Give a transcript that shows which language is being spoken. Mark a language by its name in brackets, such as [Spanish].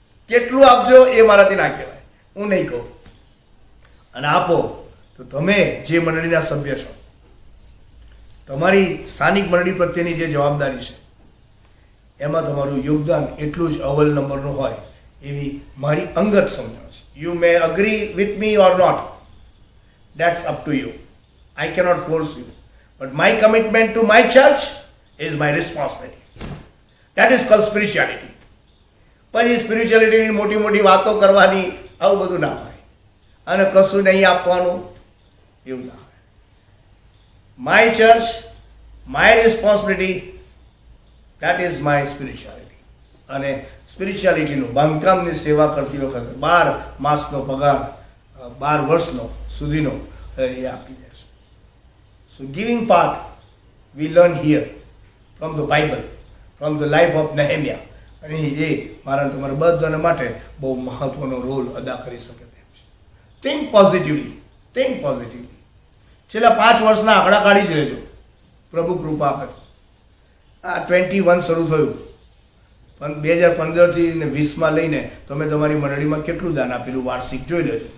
[Gujarati] કેટલું આપજો એ મારાથી ના કહેવાય, હું નહીં કહું. અને આપો તો તમે જે મંડળીના સભ્ય છો, તમારી સ્થાનિક મંડળી પ્રત્યેની જે જવાબદારી છે એમાં તમારું યોગદાન એટલું જ અવ્વલ નંબરનું હોય એવી મારી અંગત સમજણ છે. [English] You may agree with me or not, that's up to you. I cannot force you, but my commitment to my church is my responsibility. That is called spirituality. [Gujarati] પછી સ્પિરિચ્યુઆલિટીની મોટી મોટી વાતો કરવાની આવું બધું ના હોય અને કશું નહીં આપવાનું એવું ના હોય. [English] My church, my responsibility, that is my spirituality. [Gujarati] અને સ્પિરિચ્યુઆલિટીનું બાંધકામની સેવા કરતી વખતે 12 માસનો પગાર, 12 વર્ષનો સુધીનો એ આપી દે. [English] So giving part we learn here from the Bible, from the life of Nehemiah. [Gujarati] અને એ મારા તમારા બધાના માટે બહુ મહત્વનો રોલ અદા કરી શકે તેમ છે. [English] Think positively, think positively. [Gujarati] છેલ્લા 5 વર્ષના આંકડા કાઢી જ લેજો, પ્રભુ કૃપા આપે. આ 21 શરૂ થયું, પણ 2015થી ને 20માં લઈને તમે તમારી મંડળીમાં કેટલું દાન આપેલું વાર્ષિક જોઈ લેજો.